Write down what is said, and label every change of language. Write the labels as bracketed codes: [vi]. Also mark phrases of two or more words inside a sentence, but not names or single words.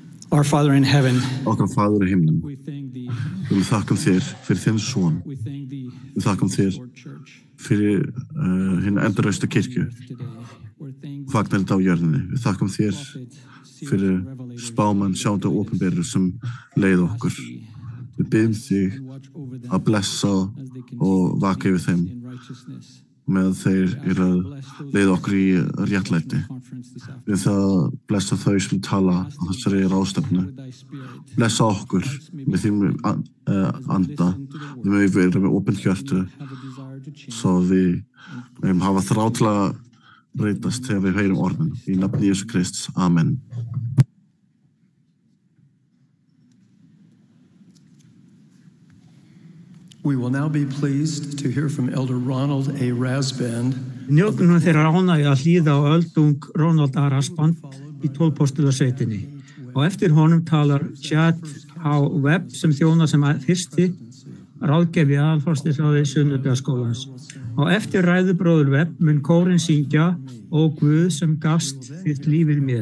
[en] Our Father in heaven, [is] Okkar Faðir í himnum, [en] we thank thee, [is] við þakkum þér fyrir þinn son, [en] we thank thee [is] við þakkum þér [en] for church [is] fyrir hina endurreistu kirkju, [en] today. We're thankful [is] fagnandi á jörðinni. Við þakkum þér [en] prophet, [is] fyrir spámann, sjáandi og opinberur sem leið okkur. Við biðjum þig [en] and watch over them [is] að blessa [en] as they [is] og vaka yfir þeim [en] in righteousness. [is] með þeir eru að leiða okkur í réttlæti. [en] Conference this afternoon [is] Við það blessa þau sem tala á þessari ráðstefnu. [en] with thy spirit. [is] Blessa okkur með þín anda. Við mögum vera með opin hjörtu [en] Have a desire to change. [is] svo við mögum hafa þrá til að breytast þegar við heyrum orðin. Í nafni Jesú Krists. Amen. [en] We will now be pleased to hear from Elder Ronald A. Rasband, [is] Njótum nú þeirra ánægju að hlýða á öldung Ronald A. Rasband í 12 postulasveitinni. Og eftir honum talar Chad H. Webb sem þjónar sem fyrsti ráðgefi aðalforstisráði Sunnudagsskólans. Og eftir ræðu bróður Webb mun kórinn syngja "Ó Guð sem gafst þitt lífið mér".